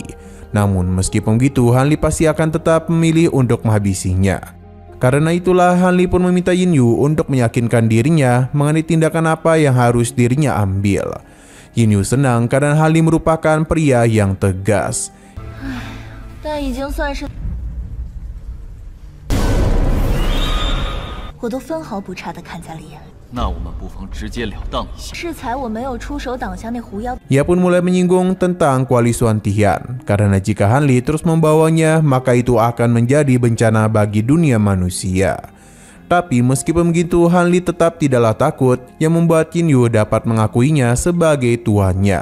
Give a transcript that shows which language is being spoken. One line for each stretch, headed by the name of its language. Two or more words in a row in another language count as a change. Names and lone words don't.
Indonesian: Namun meskipun begitu, Han Li pasti akan tetap memilih untuk menghabisinya. Karena itulah Han Li pun meminta Yin Yu untuk meyakinkan dirinya mengenai tindakan apa yang harus dirinya ambil. Yin Yu senang karena Han Li merupakan pria yang tegas.
Chinese: 但已经算是 我都分毫不差地看在了眼里。那我们不妨直截了当一下。适才我没有出手挡下那狐妖。
Indonesian: Ia pun mulai menyinggung tentang Kuali Suantian, karena jika Han Li terus membawanya, maka itu akan menjadi bencana bagi dunia manusia. Tapi meskipun begitu, Han Li tetap tidaklah takut, yang membuat Yin Yu dapat mengakuinya sebagai tuannya.